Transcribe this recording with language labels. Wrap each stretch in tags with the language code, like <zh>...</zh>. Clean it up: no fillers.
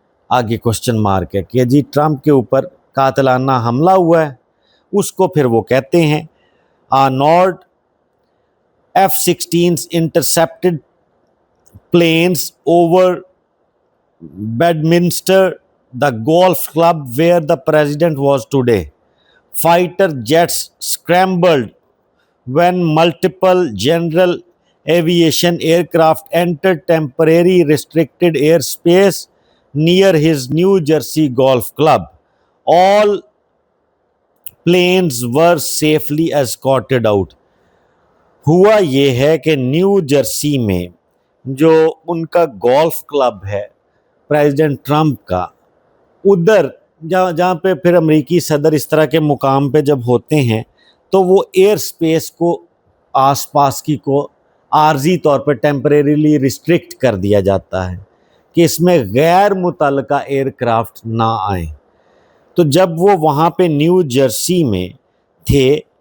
<ur>آگے question mark ہے کہ جی ٹرمپ کے اوپر قاتلانہ حملہ ہوا ہے۔ اس کو پھر وہ کہتے ہیں نارڈ</ur> <en>F-16s intercepted planes over Bedminster, the golf club where the president was today. Fighter jets scrambled when multiple general aviation aircraft entered temporary restricted airspace near his New Jersey golf club. All planes were safely escorted out.</en> <ur>ہوا یہ ہے کہ new Jersey میں جو ان کا golf club ہے president Trump کا، ادھر جہاں پہ پھر امریکی صدر اس طرح کے مقام پہ جب ہوتے ہیں تو وہ ایئر سپیس کو آس پاس کی کو عارضی طور پہ ٹیمپریریلی ریسٹرکٹ کر دیا جاتا ہے کہ اس میں غیر متعلقہ ایئر کرافٹ نہ آئیں۔ تو جب وہ وہاں پہ نیو جرسی میں تھے،</ur>